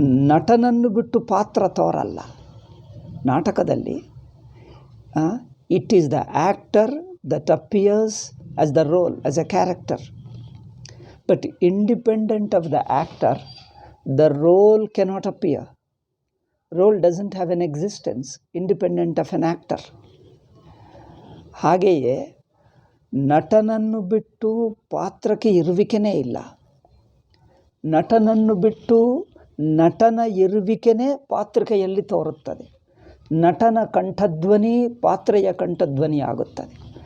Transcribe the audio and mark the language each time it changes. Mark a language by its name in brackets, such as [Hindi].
[Kannada] ನಟನನ್ನು ಬಿಟ್ಟು ಪಾತ್ರ ತೋರಲ್ಲ. ನಾಟಕದಲ್ಲಿ [English] It is the actor that appears as the role, as a character. But independent of the actor, the role cannot appear. Role doesn't have an existence independent of an actor. [Kannada] ಹಾಗೆಯೇ ನಟನನ್ನು ಬಿಟ್ಟು ಪಾತ್ರಕ್ಕೆ ಇರುವಿಕೆನೇ ಇಲ್ಲ. ನಟನನ್ನು ಬಿಟ್ಟು ನಟನ ಇರುವಿಕೆನೇ ಪಾತ್ರಕೆಯಲ್ಲಿ ತೋರುತ್ತದೆ. ನಟನ ಕಂಠಧ್ವನಿ ಪಾತ್ರೆಯ ಕಂಠಧ್ವನಿ ಆಗುತ್ತದೆ.